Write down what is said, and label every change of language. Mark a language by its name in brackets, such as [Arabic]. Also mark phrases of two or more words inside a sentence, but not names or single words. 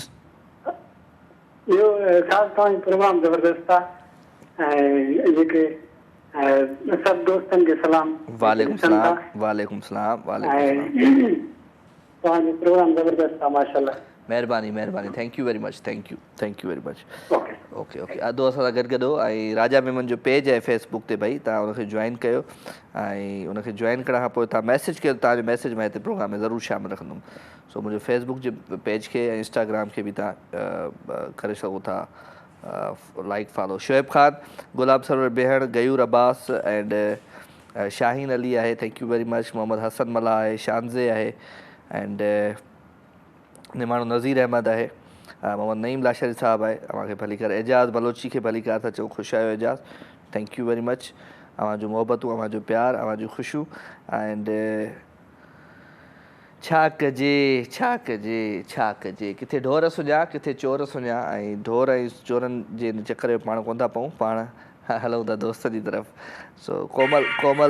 [Sindhi] इहो ख़ासि तव्हांजो प्रोग्राम ज़बरदस्त आहे ऐं जेके सभु दोस्तनि खे सलाम। [Arabic] وعليكم السلام وعليكم السلام وعليكم السلام. [Sindhi] तव्हांजो प्रोग्राम ज़बरदस्त आहे माशाल्लाह। महिरबानी महिरबानी। [English] Thank you very much. Thank you very much. OK OK. [Sindhi] अदो असां सां गॾु गॾो ऐं राजा मेमन जो पेज आहे फेसबुक ते, भई तव्हां उनखे जॉइन कयो ऐं उनखे जॉइन करण खां पोइ तव्हां मैसेज कयो, तव्हांजो मैसेज मां हिते प्रोग्राम में ज़रूरु शामिलु रखंदुमि। सो मुंहिंजो फेसबुक जे पेज खे ऐं इंस्टाग्राम खे बि तव्हां करे सघो था [English] like follow. [Sindhi] शोएब ख़ान, गुलाब सरवर बेहण, गयूर अब्बास एंड शाहीन अली आहे। [English] Thank you very much. [Sindhi] मोहम्मद हसन मला आहे, शानज़े आहे एंड निमाणो नज़ीर अहमद आहे। मोहम्मद नईम लाशरी साहब आहे अव्हांखे भली कर एजाज़ बलोची खे भली कर था चओ ख़ुशि आहियो एजाज़ [English] thank you very much [Sindhi] अव्हांजो मोहबतूं अव्हांजो प्यार अव्हांजूं ख़ुशियूं एंड छा कजे किथे ढोर सुञा किथे चोर सुञा ऐं ढोर ऐं चोरनि जे चकर में पाण कोन था पऊं पाण हलूं था दोस्त जी तरफ़ सो कोमल